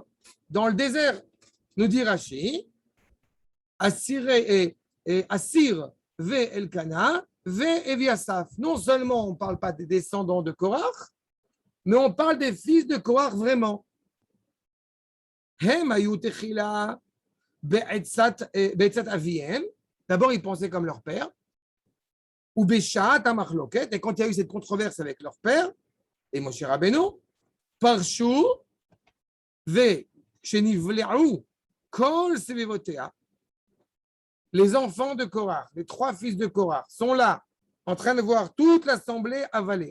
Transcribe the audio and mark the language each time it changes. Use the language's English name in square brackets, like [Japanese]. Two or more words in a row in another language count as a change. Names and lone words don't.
[French] Dans le désert, nous dit Rashi, [Hebrew] אסיר ואלקנה ואביאסף. [French] Non seulement on ne parle pas des descendants de Korach, mais on parle des fils de Korach vraiment. [Hebrew] הם היו תחילה בעצת אביהם. [French] D'abord, ils pensaient comme leur père. [Hebrew] ובשעת המחלוקת. [French] Et quand il y a eu cette controverse avec leur père, et Moshe Rabbeinu, [Hebrew] פרשו ושנבלעו כל סביבותיהם. [French] Les enfants de Korach, les 3 fils de Korach, sont là, en train de voir toute l'assemblée avaler.